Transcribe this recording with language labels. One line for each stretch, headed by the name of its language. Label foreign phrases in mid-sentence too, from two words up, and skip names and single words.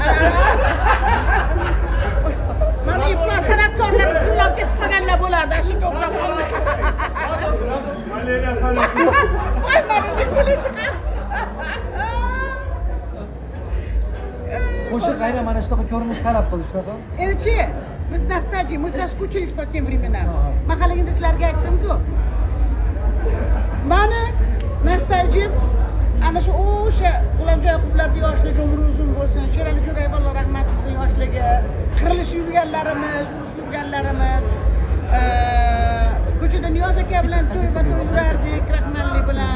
Uzbek: Mana iflos san'atkorlar pullab ketib qolganlar bo'lardi, shunga o'xshab qoldi. Voy, mana nima bo'ldi? Qo'shiq aynan mana shunaqa ko'rinish talab qildi shunaqa. Endi-chi, biz nostalgiya,
Russian: мы соскучились по тем временам.
Uzbek: Mahallaga sizlarga aytdim-ku. Mana nostalgiya ana shu o'sha G'ulomjoyevlarning yoshligi umri uzun bo'lsin. Sherali Jo'rayevlar rahmat qilsin yoshligi, qirilishib yurganlarimiz, urushib yurganlarimiz. Ko'chada Niyoz aka bilan to'y yurardik, rahmatli bilan.